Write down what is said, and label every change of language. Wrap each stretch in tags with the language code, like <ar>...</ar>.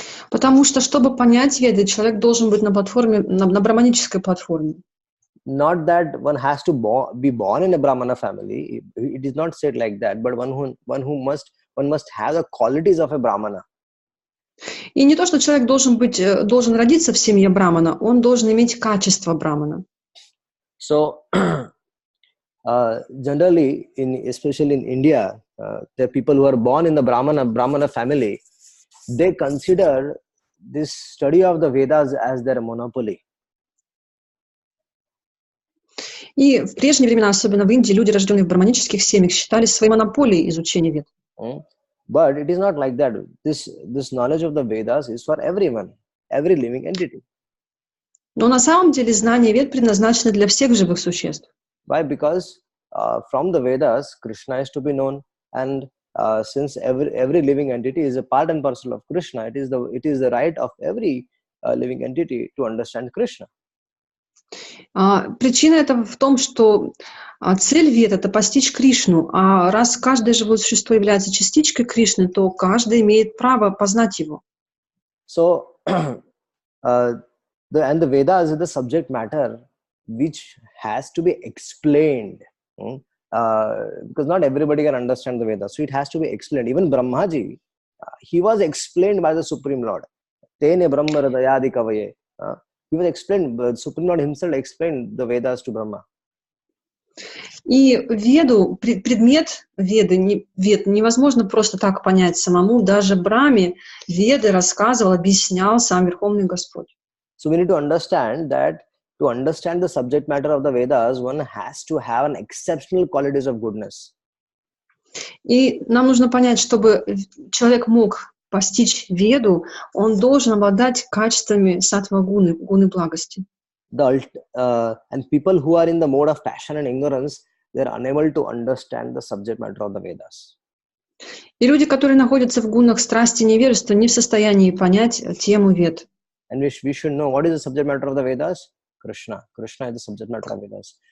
<ru>Потому что, чтобы понять Веды, человек должен быть на брахманической платформе.</ru> <en>Not that one has to be born in a Brahmana family. It is not said like that. But one must have the qualities of a Brahmana.</en> <ru>И не то, что человек должен родиться в семье Брахмана, он должен иметь качество Брахмана.</ru> <en>So, generally, especially in India, the people who are born in the Brahmana family, they consider this study of the Vedas as their monopoly.</en> <ru>И в прежние времена, особенно в Индии, люди, рожденные в браманических семьях, считали своей монополией изучение Вед.</ru> <en>But it is not like that. This knowledge of the Vedas is for everyone, every living entity.</en> <ru>Но на самом деле знание Вед предназначено для всех живых существ.</ru> <en>Why? Because from the Vedas, Krishna is to be known, and since every living entity is a part and parcel of Krishna, it is the right of every living entity to understand Krishna.</en> <ru>Причина этого в том, что цель Вед — это постичь Кришну, а раз каждое живое существо является частичкой Кришны, то каждый имеет право познать его.</ru> <en>So, the Vedas is the subject matter which has to be explained, because not everybody can understand the Vedas, so it has to be explained. Even Brahmaji, he was explained by the Supreme Lord.</en> <sa>Tene Brahma Hridayadi Kavaye.</sa> <en>He was explained, the Supreme Lord himself explained the Vedas to Brahma.</en> <ru>И Веду, предмет Веды, Вед невозможно просто так понять самому. Даже Брахме Веды рассказывал, объяснял сам Верховный Господь.</ru> <en>So we need to understand that to understand the subject matter of the Vedas, one has to have an exceptional qualities of goodness.</en> <ru>И нам нужно понять, чтобы человек мог постичь Веду, он должен обладать качествами саттва-гуны, гуны благости.</ru> <en>And people who are in the mode of passion and ignorance, they are unable to understand the subject matter of the Vedas.</en> <ru>И люди, которые находятся в гунах страсти и невежества, не в состоянии понять тему Вед.</ru> <en>And we should know what is the subject matter of the Vedas. Krishna is the subject matter of Vedas.</en>